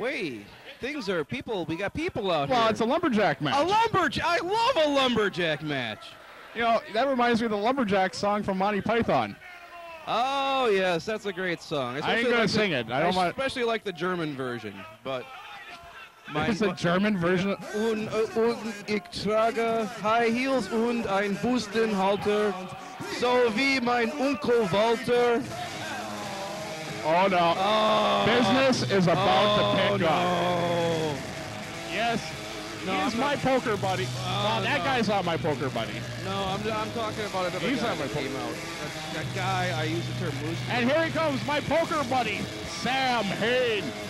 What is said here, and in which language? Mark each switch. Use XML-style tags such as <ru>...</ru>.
<en>Wait, things are... We got people out here. Well, it's a lumberjack match. A lumberjack! I love a lumberjack match. You know, that reminds me of the Lumberjack song from Monty Python. Oh, yes, that's a great song. I ain't going to sing it. I don't want... Especially like the German version, but... It's a German version.</en> <de>Und ich trage High Heels und ein Bustenhalter, so wie mein Onkel Walter.</de> <en>Oh no. Business is about to pick up. No. Yes. No, He's my poker buddy. Well, that guy's not my poker buddy. No, I'm talking about another He's guy not my that came out. That guy, I use the term loosely. And here he comes, my poker buddy, Sam Hayne.</en>